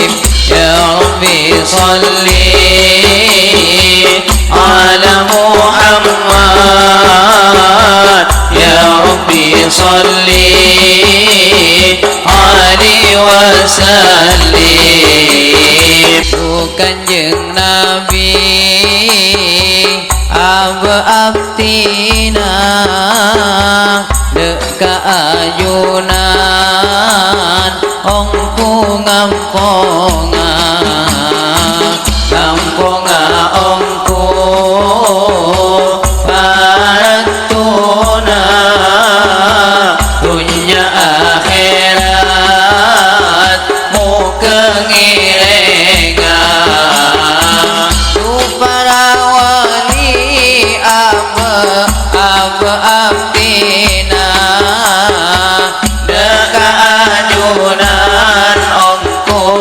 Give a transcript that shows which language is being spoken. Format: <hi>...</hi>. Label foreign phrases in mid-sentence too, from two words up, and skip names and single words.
<ar>يا ربي صل على محمد. يا ربي صل عليه وسلم.</ar> <mad>Kanjeng Nabi abtina deka ayunan ongku ngamponga ngamponga ongku paratuna dunya akhirat mu kengirenga tu para wali abdina deka ajunan ongku</mad>